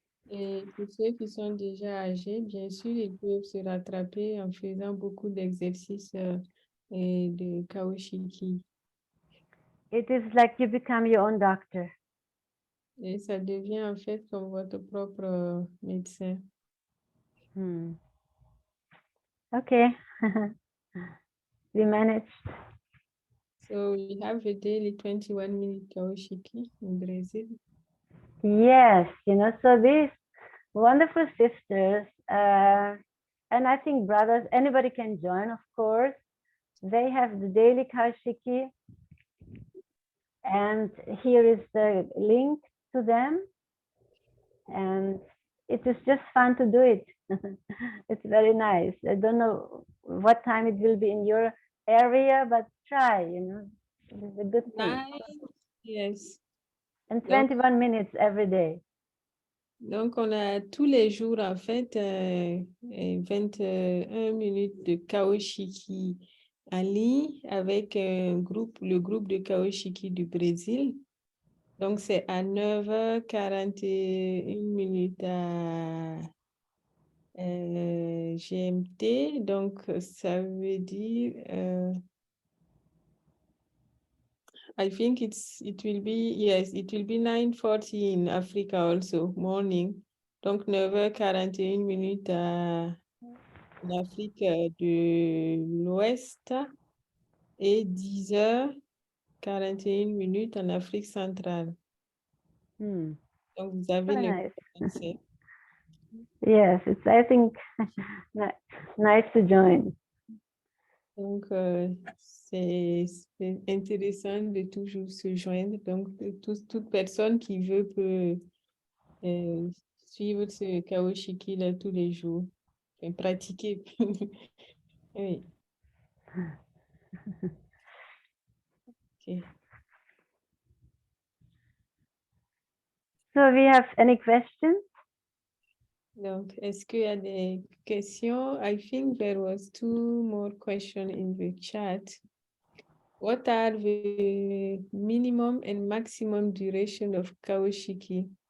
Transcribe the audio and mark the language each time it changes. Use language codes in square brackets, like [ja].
[fr] Et pour ceux qui sont déjà âgés, bien sûr, ils peuvent se rattraper en faisant beaucoup d'exercices et de Kaoshikii. [en] It is like you become your own doctor. [fr] Et ça devient en fait comme votre propre médecin. [en] Okay. We managed. So we have a daily 21-minute Kaoshikii in Brazil. Yes, you know, so these wonderful sisters, and I think brothers, anybody can join, of course. They have the daily Kaoshikii, and here is the link to them, and it is just fun to do it. It's very nice. I don't know what time it will be in your area, but try, you know, it's a good thing. Yes. And 21 minutes every day. [fr] Donc, on a tous les jours, en fait, 21 minutes de Kaoshikii en ligne avec le groupe de Kaoshikii du Brésil. Donc, c'est à 9h41 minutes à GMT. Donc, ça veut dire [en] I think it will be, yes, it will be 9:40 in Africa also, morning. [fr] Donc 9h41 minutes en Afrique de l'Ouest et 10h41 minutes en Afrique centrale. Hmm. Donc vous avez [en] Very [fr] le [en] nice. [fr] français. [en] Yes, it's, I think, nice to join. [fr] Donc c'est intéressant de toujours se joindre. Donc toute personne qui veut peut suivre ce Kaoshiki là tous les jours et pratiquer. Oui. Ok. [en] So we have any questions? [fr] Donc, est-ce qu'il y a des questions? [en] I think there was 2 more questions in the chat. What are the minimum and maximum duration of Kaoshiki?